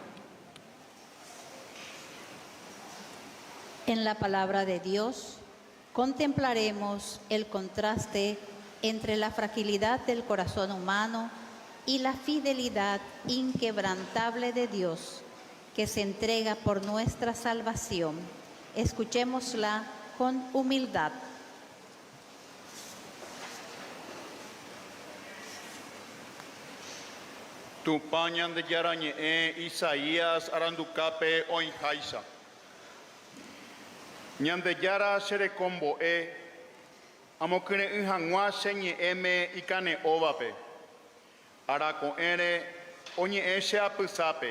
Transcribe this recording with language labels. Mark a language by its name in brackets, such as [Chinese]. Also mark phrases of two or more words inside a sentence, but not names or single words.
[Spanish] En la palabra de Dios contemplaremos el contraste entre la fragilidad del corazón humano y la fidelidad inquebrantable de Dios, que se entrega por nuestra salvación. Escuchémosla con humildad. [Guarani] Tupa ñandejara ñe'ẽ Isaías arandukápe oĩháicha. Ñandejara cherekombo'e amokyre'ỹ hag̃ua che ñe'ẽme ikane'õvape. Arako'ẽre oñe'ẽ che apysápe.